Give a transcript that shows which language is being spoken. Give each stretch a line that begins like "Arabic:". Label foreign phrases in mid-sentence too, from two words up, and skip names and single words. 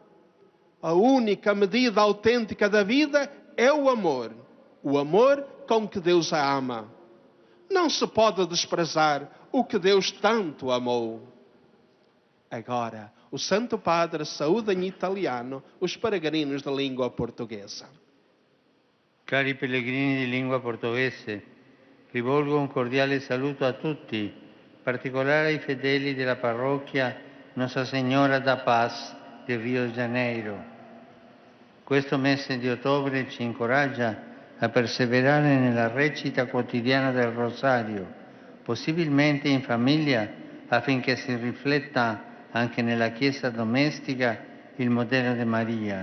Portuguese: A única medida autêntica da vida é o amor com que Deus a ama. Não se pode desprezar o que Deus tanto amou. Agora, o Santo Padre saúda em italiano os peregrinos da língua portuguesa.
Italian: Cari pellegrini di lingua portoghese, rivolgo un cordiale saluto a tutti, in particolare ai fedeli della parrocchia Nostra Signora da Paz di Rio de Janeiro. Questo mese di ottobre ci incoraggia a perseverare nella recita quotidiana del Rosario, possibilmente in famiglia, affinché si rifletta anche nella Chiesa domestica il modello di Maria.